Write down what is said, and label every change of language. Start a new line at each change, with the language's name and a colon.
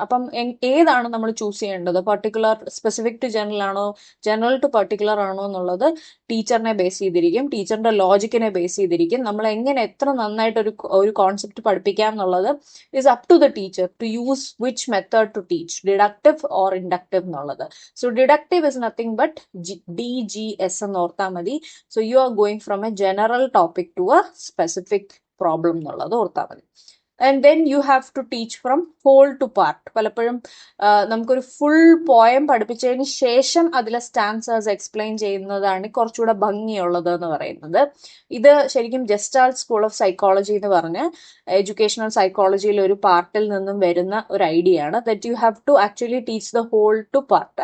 Malayalam: അപ്പം ഏതാണ് നമ്മൾ ചൂസ് ചെയ്യേണ്ടത്, പർട്ടിക്കുലർ സ്പെസിഫിക് ടു ജനറൽ ആണോ ജനറൽ ടു പർട്ടിക്കുലർ ആണോ എന്നുള്ളത് ടീച്ചറിനെ ബേസ് ചെയ്തിരിക്കും, ടീച്ചറിന്റെ ലോജിക്കിനെ ബേസ് ചെയ്തിരിക്കും. നമ്മൾ എങ്ങനെ എത്ര നന്നായിട്ട് ഒരു കോൺസെപ്റ്റ് പഠിപ്പിക്കാം എന്നുള്ളത്
English: Is up to the teacher to use which method to teach, deductive or inductive എന്നുള്ളത്. So deductive is nothing but DGS
Malayalam: എന്ന് ഓർത്താൽ മതി.
English: So you are going from a general topic to a specific problem
Malayalam: എന്നുള്ളത് ഓർത്താൽ മതി.
English: And then you have to teach from whole to part.
Malayalam: പലപ്പോഴും നമുക്കൊരു full poem പഠിപ്പിച്ചതിന് ശേഷം അതിലെ സ്റ്റാൻസേഴ്സ് എക്സ്പ്ലെയിൻ ചെയ്യുന്നതാണ് കുറച്ചുകൂടെ ഭംഗിയുള്ളത് എന്ന് പറയുന്നത്. ഇത് ശരിക്കും ജസ്റ്റാൾട്ട് സ്കൂൾ ഓഫ് സൈക്കോളജി എന്ന് പറഞ്ഞ് എഡ്യൂക്കേഷണൽ സൈക്കോളജിയിൽ ഒരു പാർട്ടിൽ നിന്നും വരുന്ന ഒരു ഐഡിയ ആണ്,
English: That you have to actually teach the whole to part.